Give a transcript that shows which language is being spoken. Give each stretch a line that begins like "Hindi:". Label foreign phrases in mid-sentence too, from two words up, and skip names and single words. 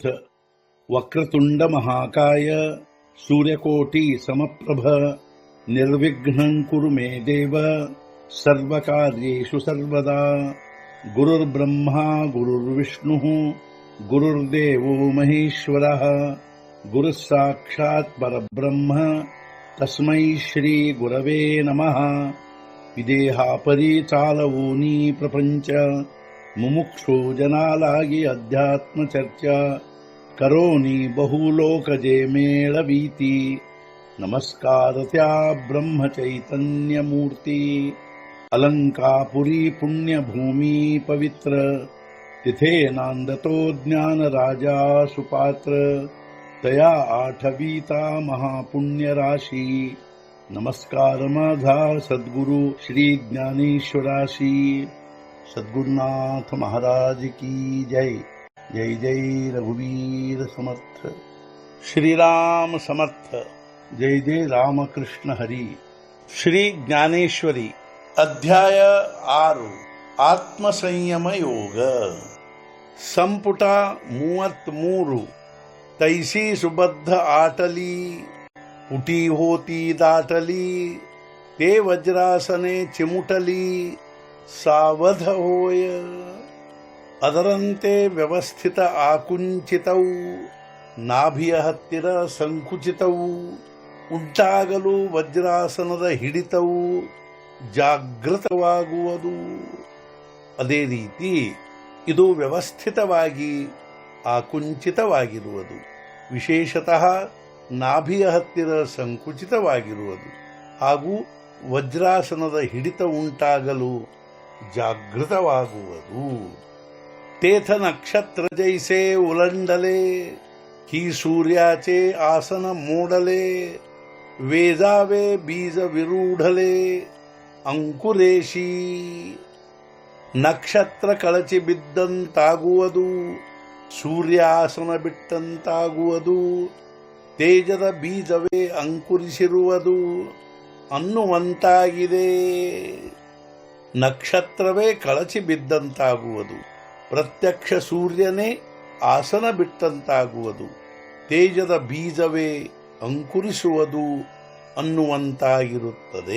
Sanskrit: वक्रतुंड महाकाय सूर्यकोटि समप्रभ निर्विघ्नं कुरु मे देव सर्वकार्येषु सर्वदा. गुरुर्ब्रह्मा गुरुर्विष्णुः गुरुर्देवो महेश्वरः गुरुः साक्षात् परब्रह्म तस्मै श्री गुरवे नमः.
Marathi: विदेहापरी चालवूनी प्रपंच मुमुक्षु जनालागी अध्यात्म चर्चा करोनी बहुलोकजे मेळवीती. नमस्कारत्या ब्रह्म चैतन्य मूर्ती अलंकापुरी पुण्य भूमी पवित्र तिथे नांदतो ज्ञान राजा सुपात्र तया आठवीता महापुण्य राशी. नमस्कार माझा सद्गुरु श्री ज्ञानेश्वराशी. सद्गुरुनाथ महाराज की जय. जय जय रघुवीर समर्थ. श्रीराम समर्थ. जय जय रामकृष्ण हरी. श्री ज्ञानेश्वरी अध्याय 6 ಆತ್ಮಸಂಯಮ ಯೋಗ. ಸಂಪುಟ 33. तैसी सुबद्ध आटली उटी होती दाटली ते वज्रासने चिमुटली सावध होय.
Kannada: ಅದರಂತೆ ವ್ಯವಸ್ಥಿತ ಆಕುಂಚಿತವು ನಾಭಿಯ ಹತ್ತಿರ ಸಂಕುಚಿತವು ಉಂಟಾಗಲು ವಜ್ರಾಸನದ ಹಿಡಿತವು ಜಾಗೃತವಾಗುವುದು. ಅದೇ ರೀತಿ ಇದು ವ್ಯವಸ್ಥಿತವಾಗಿ ಆಕುಂಚಿತವಾಗಿರುವುದು, ವಿಶೇಷತಃ ನಾಭಿಯ ಹತ್ತಿರ ಸಂಕುಚಿತವಾಗಿರುವುದು ಹಾಗೂ ವಜ್ರಾಸನದ ಹಿಡಿತ ಉಂಟಾಗಲು ಜಾಗೃತವಾಗುವುದು.
Marathi: तेथ नक्षत्र जैसे उलंडले ही सूर्याचे आसन मोडले. वेजावे बीज विरूढले अंकुरेशी.
Kannada: ನಕ್ಷತ್ರ ಕಳಚಿ ಬಿದ್ದಂತಾಗುವುದು, ಸೂರ್ಯಾಸನ ಬಿಟ್ಟಂತಾಗುವುದು, ತೇಜದ ಬೀಜವೇ ಅಂಕುರಿಸಿರುವುದು ಅನ್ನುವಂತಾಗಿದೆ. ನಕ್ಷತ್ರವೇ ಕಳಚಿ ಬಿದ್ದಂತಾಗುವುದು, ಪ್ರತ್ಯಕ್ಷ ಸೂರ್ಯನೇ ಆಸನ ಬಿಟ್ಟಂತಾಗುವುದು, ತೇಜದ ಬೀಜವೇ ಅಂಕುರಿಸುವುದು ಅನ್ನುವಂತಾಗಿರುತ್ತದೆ.